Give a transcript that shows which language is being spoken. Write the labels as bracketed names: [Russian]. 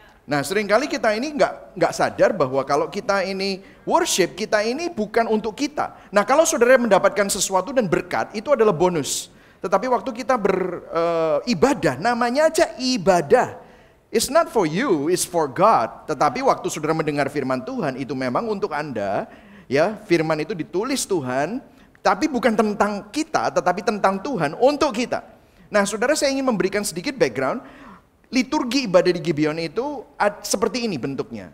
[Indonesian] Nah, seringkali kita ini nggak sadar bahwa kalau kita ini worship, kita ini bukan untuk kita. Nah, kalau saudara mendapatkan sesuatu dan berkat, itu adalah bonus. Tetapi waktu kita beribadah, namanya aja ibadah. [English] It's not for you, it's for God. [Indonesian] Tetapi waktu saudara mendengar firman Tuhan, itu memang untuk Anda. Ya, firman itu ditulis Tuhan, tapi bukan tentang kita, tetapi tentang Tuhan untuk kita. Nah, saudara, saya ingin memberikan sedikit background. Liturgi ibadah di Gibeon itu seperti ini bentuknya.